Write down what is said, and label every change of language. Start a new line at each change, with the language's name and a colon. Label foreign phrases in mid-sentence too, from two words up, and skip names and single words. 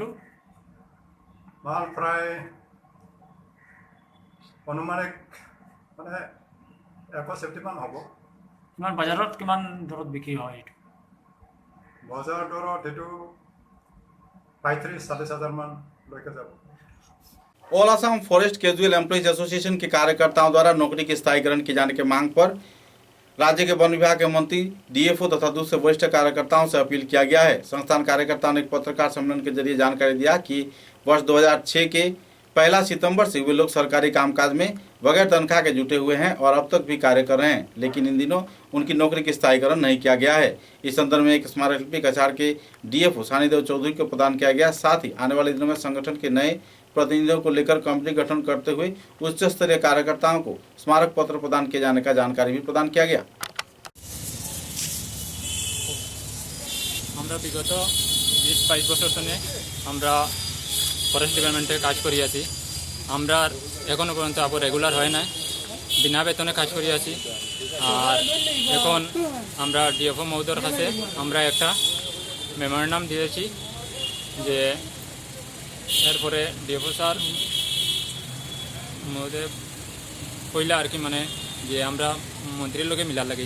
Assamese: মাল প্ৰায় অনুমানিক মানে 170মান হ'ব। কিমান বজাৰত কিমান দৰত বিক্ৰী হয় এইটো? বজাৰ দৰত এইটো 35-40,000 মান লৈকে যাব।
Hindi: ऑल असम फॉरेस्ट कैजुअल एम्प्लॉइज एसोसिएशन के कार्यकर्ताओं द्वारा नौकरी के स्थायीकरण किए जाने की मांग पर राज्य के वन विभाग के मंत्री DFO तथा दूसरे वरिष्ठ कार्यकर्ताओं से अपील किया गया है। संस्थान कार्यकर्ताओं ने एक पत्रकार सम्मेलन के जरिए जानकारी दिया कि वर्ष 2006 के 1 सितंबर से वे लोग सरकारी कामकाज में बगैर तनख्वाह के जुटे हुए हैं और अब तक भी कार्य कर रहे हैं, लेकिन इन दिनों उनकी नौकरी की स्थायीकरण नहीं किया गया है। इस संदर्भ में एक स्मारकलिपि कछार के DFO सानीदेव चौधरी को प्रदान किया गया। साथ ही आने वाले दिनों में संगठन के नए प्रतिनिधियों को लेकर कंपनी गठन करते हुए उच्च स्तरीय कार्यकर्ताओं को स्मारक पत्र प्रदान किए जाने का जानकारी भी प्रदान किया गया।
Bangla: আমরা বিগত 20-22 বছর ধরে আমরা
English: forest department
Bangla: কাজ করি আছি। আমরা এখনো পর্যন্ত আবার রেগুলার হয় না, বিনা বেতনে কাজ করি আছি। আর এখন আমরা DFO মহোদয়ের কাছে আমরা একটা মেমোরেন্ডাম দিয়েছি যে এরপরে DFO স্যার মহোদয় কইলা আর কি মানে যে আমরা মন্ত্রীর লোকে মিলার লাগি।